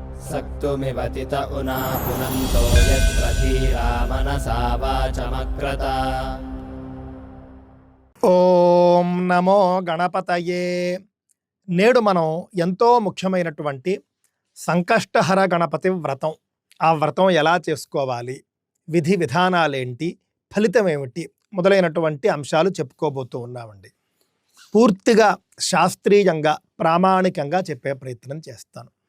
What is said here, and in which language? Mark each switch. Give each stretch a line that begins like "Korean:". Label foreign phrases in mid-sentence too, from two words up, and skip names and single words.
Sanskrit: सक्तुमिवतित उना पुनन्तो यत्र धीरा मनसा वाचमक्रत। ఓం నమో గణపతయే.
Telugu: నేడు మనం ఎంతో ముఖ్యమైనటువంటి సంకష్టహర గణపతి వ్రతం, ఆ వ్రతం ఎలా చేసుకోవాలి, విధి విధానాలేంటి, ఫలితం ఏమిటి మొదలైనటువంటి అంశాలు చెప్పుకోబోతూ ఉన్నామండి. పూర్తిగా శాస్త్రీయంగా ప్రామాణికంగా చెప్పే ప్రయత్నం చేస్తాను.